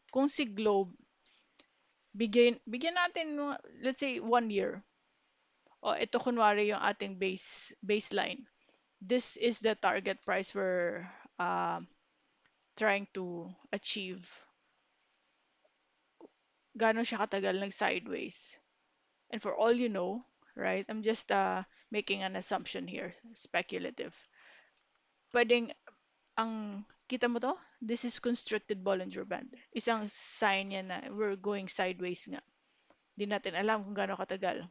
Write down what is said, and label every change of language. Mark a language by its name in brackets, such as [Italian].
[Filipino] Kung si Globe, bigyan natin, [English] let's say, [Filipino] 1 year. O, ito kunwari yung ating baseline. [English] This is the target price we're trying to achieve. [Filipino] Gano'n siya katagal nag-sideways. [English] And for all you know, right, I'm just making an assumption here, speculative. [Filipino] Pwedeng, kita mo to? [English] This is constricted Bollinger Band. [Filipino] Isang sign yan na [English] we're going sideways [Filipino] nga. Di natin alam kung gaano katagal.